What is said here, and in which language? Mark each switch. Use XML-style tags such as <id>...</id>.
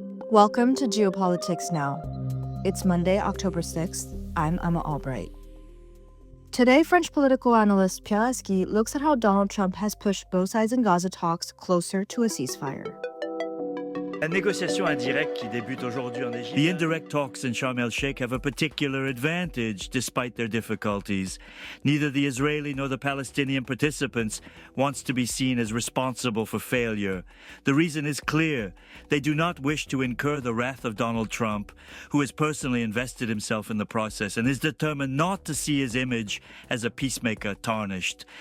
<en>Welcome to Geopolitics Now. It's Monday, October 6th. I'm Emma Albright. Today, French political analyst Pierre Haski looks at how Donald Trump has pushed both sides in Gaza talks closer to a ceasefire.</en> <fr>La négociation indirecte qui débute aujourd'hui en Égypte.</fr> <en>The indirect talks in Sharm el-Sheikh have a particular advantage despite their difficulties. Neither the Israeli nor the Palestinian participants wants to be seen as responsible for failure. The reason is clear. They do not wish to incur the wrath of Donald Trump, who has personally invested himself in the process and is determined not to see his image as a peacemaker tarnished.</en>